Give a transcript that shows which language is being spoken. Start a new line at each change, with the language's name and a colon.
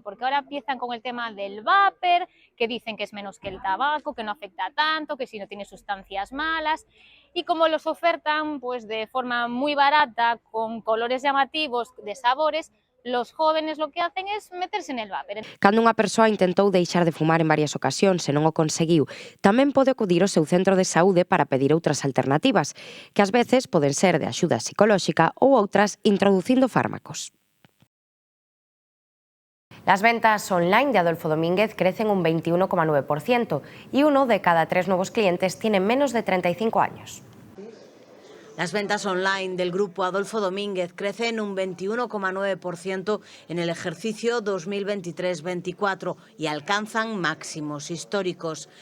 Spanish: Porque ahora empiezan con el tema del vapor, que dicen que es menos que el tabaco, que no afecta tanto, que si no tiene sustancias malas, y como los ofertan pues de forma muy barata, con colores llamativos, de sabores, los jóvenes lo que hacen es meterse en el vapor.
Galician: Cando unha persoa intentou deixar de fumar en varias ocasións e non o conseguiu, tamén pode acudir ao seu centro de saúde para pedir outras alternativas, que ás veces poden ser de axuda psicolóxica ou outras introducindo fármacos.
Spanish: Las ventas online de Adolfo Domínguez crecen un 21,9% y 1 de cada 3 nuevos clientes tiene menos de 35 años. Las ventas online del grupo Adolfo Domínguez crecen un 21,9% en el ejercicio 2023-24 y alcanzan máximos históricos.